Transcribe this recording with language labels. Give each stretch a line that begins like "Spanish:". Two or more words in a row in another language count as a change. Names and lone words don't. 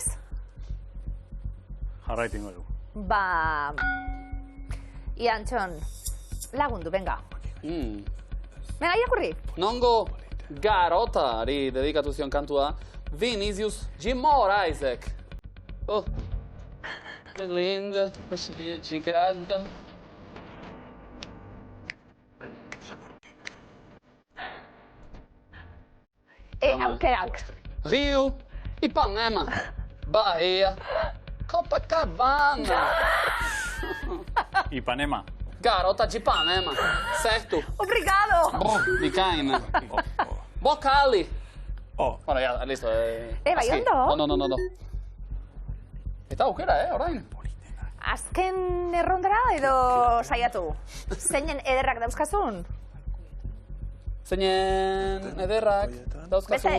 Basque: Jarraitingo du. Ba... Iantxon, lagundu, venga. Venga, irakurri. Nongo Garotari dedikatu zion kantua Vinicius G. Moraesek.
Portuguese: Oh. Que linda, chicada.
Basque: Aukerak. Rio, Ipanema, Bahia, Copacabana. Ipanema.
Portuguese: Garota de Ipanema, certo? Obrigado. Bicaina. Bocali. Oh.
Spanish: Bueno, ya, listo.
Basque: Bai, ondo? No. Eta aukera, orain. Azken errondara edo saiatu? Zeinen ederrak dauzkazun? Zeinen ederrak dauzkazun.